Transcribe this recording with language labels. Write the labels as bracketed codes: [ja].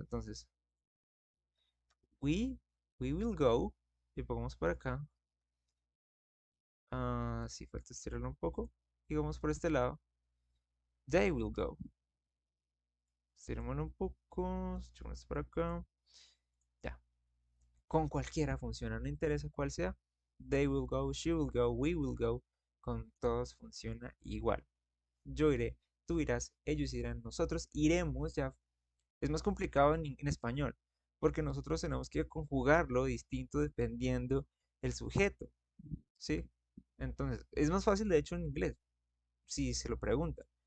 [es] Entonces, we, [en] we will go. [es] Y pongamos por acá. Si falta estirarlo un poco. Y vamos por este lado. [en] They will go. [es] Estirémoslo un poco. Estirémoslo por acá. Ya. Con cualquiera funciona. No interesa cuál sea. [en] They will go, she will go, we will go. [es] Con todos funciona igual. Yo iré, tú irás, ellos irán, nosotros iremos. Ya es más complicado en español. Porque nosotros tenemos que conjugarlo distinto dependiendo el sujeto. ¿Sí? Entonces, es más fácil de hecho en inglés, si se lo pregunta.